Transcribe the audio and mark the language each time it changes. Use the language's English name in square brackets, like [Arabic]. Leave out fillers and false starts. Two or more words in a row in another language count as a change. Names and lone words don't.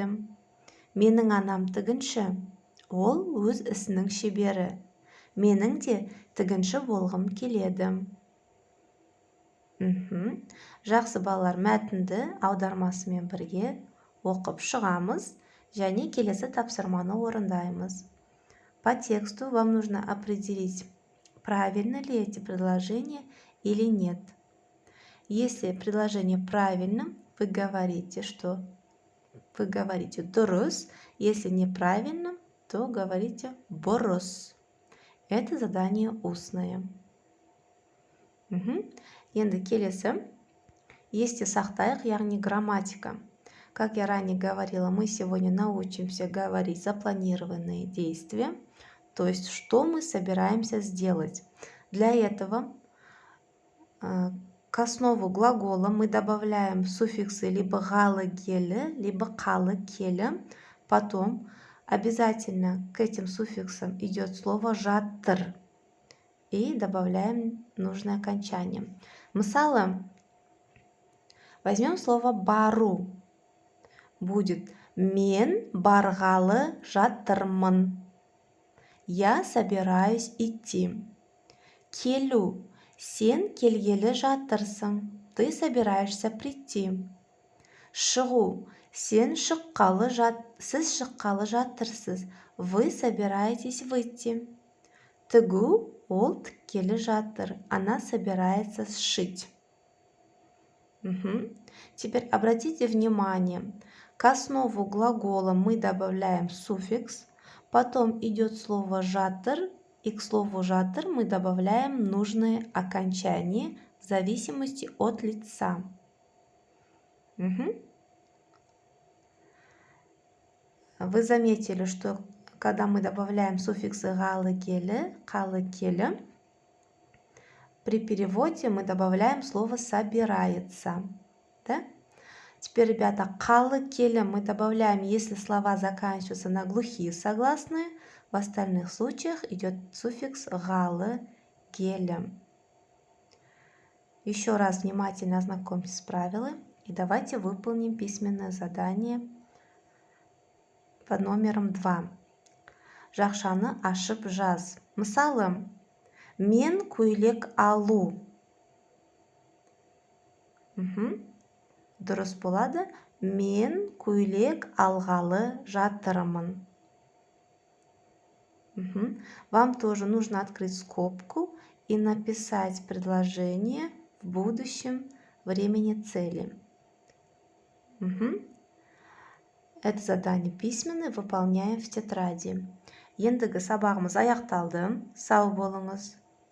[Kazakh] Менің анам тігінші. Ол өз ісінің шебері. Менің де тігінші болғым келеді. Жақсы балалар, мәтінді аудармасымен бірге оқып шығамыз және келесі тапсырманы орындаймыз. [Russian] По тексту вам нужно определить, правильно ли эти предложения или нет. Если предложение правильно, вы говорите дұрыс. Если неправильно, то говорите бұрыс. Это задание устное. [Kazakh] Енді келесі. Есте сақтайық, яғни грамматика. [Russian] Как я ранее говорила, мы сегодня научимся говорить запланированные действия, то есть что мы собираемся сделать. Для этого к основу глагола мы добавляем суффиксы либо [Kazakh] галы келі, [Russian] либо [Kazakh] қалы келі. [Russian] Потом обязательно к этим суффиксам идет слово жатыр. И добавляем нужное окончание. Мысалы, возьмем слово бару. [Kazakh] Будет мен барғалы жатырмын. [Russian] Я собираюсь идти. [Kazakh] Келу. Сен келгелі жатырсың. [Russian] Ты собираешься прийти. [Kazakh] Шығу. Сіз шыққалы жатырсыз. [Russian] Вы собираетесь выйти. [Kazakh] Тігу. Ол тіккелі жатыр. [Russian] Она собирается сшить. Теперь обратите внимание. К основу глагола мы добавляем суффикс. Потом идет слово жатыр. И к слову жатыр мы добавляем нужное окончание в зависимости от лица. Вы заметили, что когда мы добавляем суффиксы [Kazakh] галы келі, қалы келі, [Russian] при переводе мы добавляем слово собирается. Да? Теперь, ребята, [Kazakh] қалы келі [Russian] мы добавляем, если слова заканчиваются на глухие согласные. В остальных случаях идет суффикс [Kazakh] галы келі. [Russian] Еще раз внимательно ознакомьтесь с правилами и давайте выполним письменное задание под номером 2. [Kazakh] Жақшаны ашып жаз. Мысалы, мен көйлек алу. Дұрыс болады. Мен көйлек алғалы жатырмын. [Russian] Вам тоже нужно открыть скобку и написать предложение в будущем времени цели. Это задание письменное выполняем в тетради. [Kazakh] Ендігі сабағымыз аяқталды. Сау болыңыз.